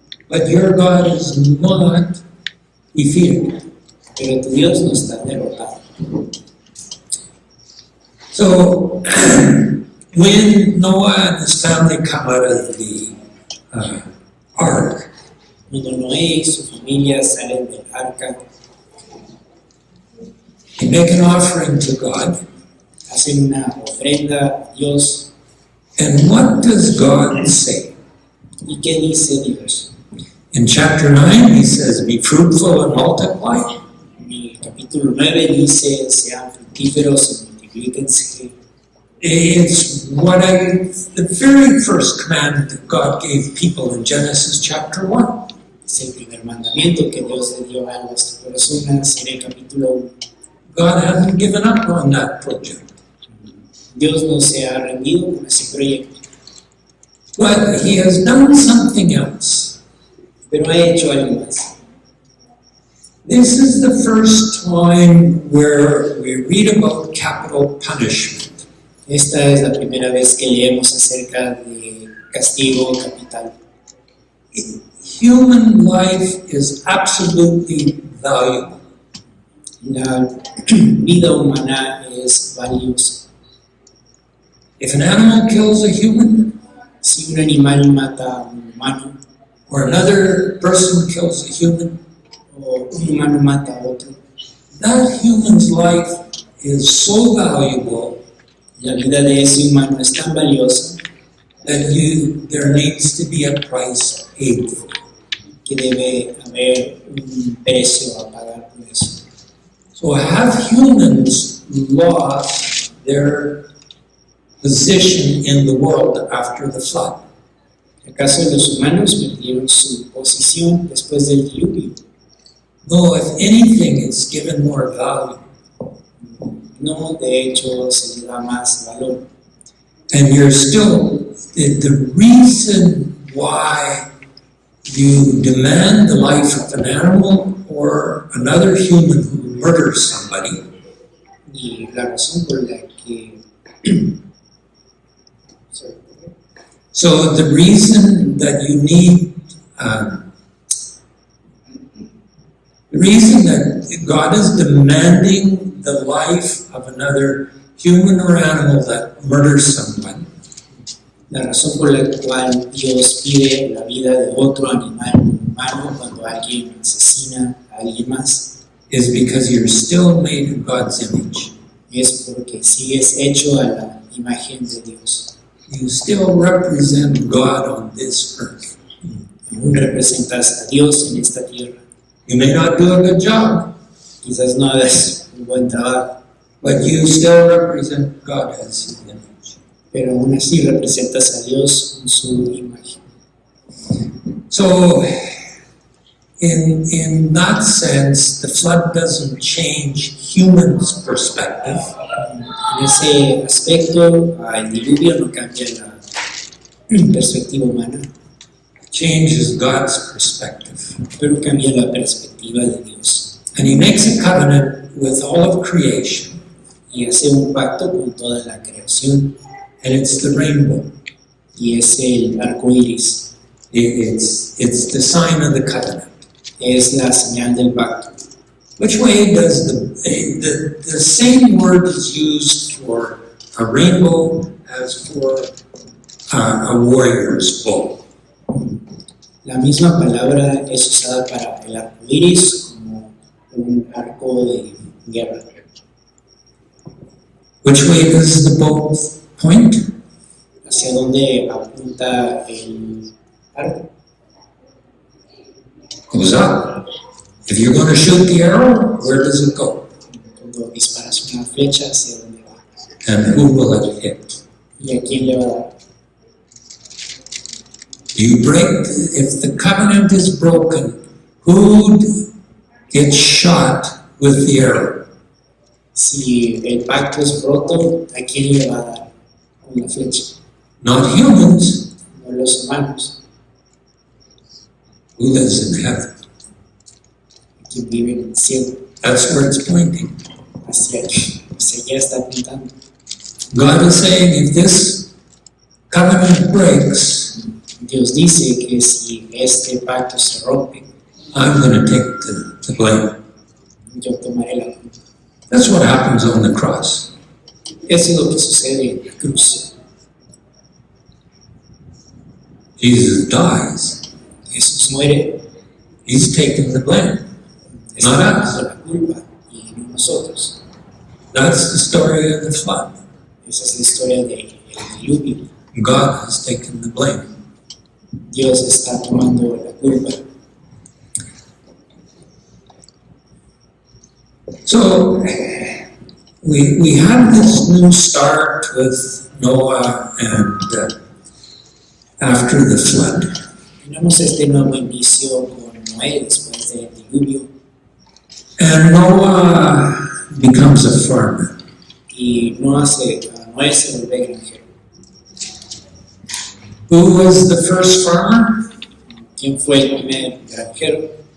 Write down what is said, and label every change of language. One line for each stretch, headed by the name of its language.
English: but your God is not defeated.
Spanish: pero tu Dios no está derrotado.
English: So when Noah and his family come out of the ark,
Spanish: Cuando Noé y su familia salen del arca,
English: they make an offering to God.
Spanish: hacen una ofrenda a Dios.
English: And what does God say?
Spanish: ¿Y qué dice Dios?
English: In chapter 9, he says, be fruitful and multiply.
Spanish: En el capítulo 9 dice, sean fructíferos y multiplíquense.
English: It's the very first command that God gave people in Genesis chapter 1.
Spanish: Es el primer mandamiento que Dios le dio a las personas en el capítulo 1.
English: God hasn't given up on that project.
Spanish: Dios no se ha rendido con ese proyecto,
English: But he has done something else.
Spanish: pero ha hecho algo más.
English: This is the first time where we read about capital punishment.
Spanish: Esta es la primera vez que leemos acerca de castigo capital.
English: Human life is absolutely valuable.
Spanish: La vida humana es valiosa.
English: If an animal kills a human,
Spanish: Si un animal mata a un humano,
English: or another person kills a human,
Spanish: o un humano mata a otro,
English: that human's life is so valuable
Spanish: la vida de ese humano es tan valiosa
English: that there needs to be a price paid for.
Spanish: que debe haber un precio a pagar por eso.
English: So have humans lost their position in the world after the flood?
Spanish: ¿Acaso los humanos perdieron su posición después del diluvio?
English: No, if anything, it's given more value.
Spanish: No, de hecho se le da más valor.
English: And you're still, the reason why you demand the life of an animal or another human who murders somebody
Spanish: Y la razón por la que
English: so the reason that you need, the reason that God is demanding the life of another human or animal that murders someone
Spanish: la razón por la cual Dios pide la vida de otro animal humano cuando alguien asesina a alguien más
English: is because you're still made in God's image.
Spanish: es porque sigues hecho a la imagen de Dios.
English: You still represent God on this earth.
Spanish: Aún representas a Dios en esta tierra.
English: You may not do a good job,
Spanish: Quizás no hagas un buen trabajo,
English: but you still represent God as His image.
Spanish: pero aún así representas a Dios en su imagen.
English: So, in that sense, the flood doesn't change humans' perspective.
Spanish: En ese aspecto, el diluvio no cambia la perspectiva humana,
English: It changes God's perspective.
Spanish: pero cambia la perspectiva de Dios.
English: And He makes a covenant with all of creation,
Spanish: Y hace un pacto con toda la creación,
English: and it's the rainbow.
Spanish: y es el arco iris,
English: It's the sign of the covenant.
Spanish: es la señal del pacto.
English: Which way does the same word is used for a rainbow as for a warrior's bow?
Spanish: La misma palabra es usada para el arco iris como un arco de guerra.
English: Which way does the bow point?
Spanish: ¿Hacia dónde apunta el arco?
English: Goes up. If you're going to shoot the arrow, where does it go?
Spanish: Cuando disparas una flecha, ¿hacia dónde va?
English: And who will it hit?
Spanish: ¿Y a quién le va a dar?
English: If the covenant is broken, who gets shot with the arrow?
Spanish: Si el pacto es roto, ¿a quién le va a dar con la flecha?
English: Not humans.
Spanish: No los humanos,
English: Who lives in heaven?
Spanish: quien vive en el cielo.
English: That's where it's pointing.
Spanish: Hacia allá está apuntando.
English: God is saying, if this covenant breaks,
Spanish: Dios dice que si este pacto se rompe,
English: I'm going to take the blame.
Spanish: yo tomaré la culpa.
English: That's what happens on the cross.
Spanish: Eso es lo que sucede en la cruz.
English: Jesus dies.
Spanish: Jesús muere,
English: He's taking the blame.
Spanish: está
English: Not
Spanish: tomando
English: us.
Spanish: la culpa y no nosotros.
English: That's the story of the flood.
Spanish: Esa es la historia del diluvio.
English: God has taken the blame.
Spanish: Dios está tomando la culpa.
English: So we have this new start with Noah and after the flood.
Spanish: Tenemos este nuevo inicio con Noé después del diluvio
English: And Noah becomes a farmer.
Spanish: y Noé se vuelve granjero.
English: Who was the first farmer?
Spanish: ¿Quién fue el primer granjero?